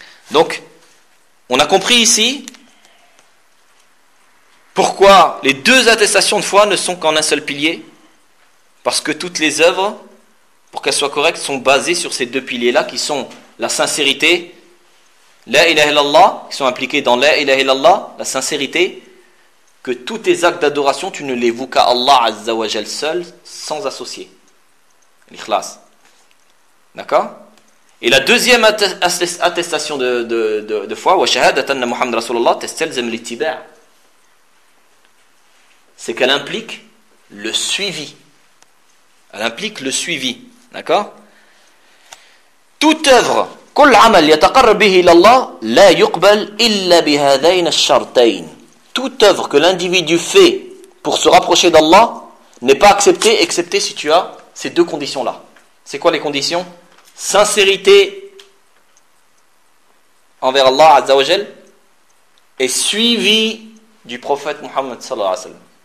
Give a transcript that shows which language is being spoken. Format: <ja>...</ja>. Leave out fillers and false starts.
<fr>Donc on a compris ici pourquoi les deux attestations de foi ne sont qu'en un seul pilier, parce que toutes les œuvres, pour qu'elles soient correctes, sont basées sur ces deux piliers là qui sont la sincérité, la ilaha illallah, qui sont impliqués dans la ilaha illallah, la sincérité, que tous tes actes d'adoration, tu ne les voues qu'à Allah Azza wa Jal seul, sans associer. L'ikhlas. D'accord ? Et la deuxième attestation de foi,</fr> <ar>wa shahadat anna Muhammad Rasulullah, testelzem l'ittiba',</ar> <fr>c'est qu'elle implique le suivi. Elle implique le suivi. D'accord ? Toute œuvre,</fr> <ar>كل عمل يتقرب به الى الله لا يقبل الا بهذين الشرطين.</ar> <fr>Toute œuvre que l'individu fait pour se rapprocher d'Allah n'est pas acceptée excepté si tu as ces deux conditions là. C'est quoi les conditions? Sincérité envers Allah Azza wa Jal et suivi du prophète Muhammad sallallahu alayhi wa sallam.</fr>